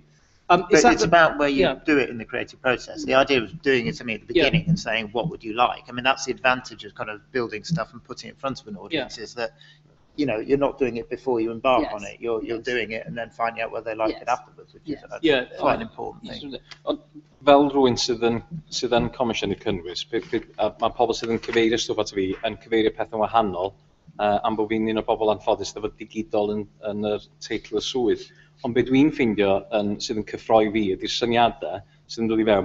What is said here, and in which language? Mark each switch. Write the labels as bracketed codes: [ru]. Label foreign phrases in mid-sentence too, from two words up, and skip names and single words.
[en] But it's about where you do it in the creative process. The idea of doing it, at the beginning and saying, what would you like? I mean, that's the advantage of kind of building stuff and putting it in front of an audience, is that you're not doing it before you embark on it. You're doing it and then finding out whether they like it afterwards, which is quite an important thing. [cy] Fel rhywun sydd yn comisiynu cynnwys, mae pobl sydd yn cyfeirio stwff at fi yn cyfeirio pethau wahanol, am bod fi'n un o bobl anffodus efo digidol yn y teitl y swydd. Ond be dwi'n ffeindio sydd yn cyffroi fi ydy'r syniadau sydd yn dod i fewn.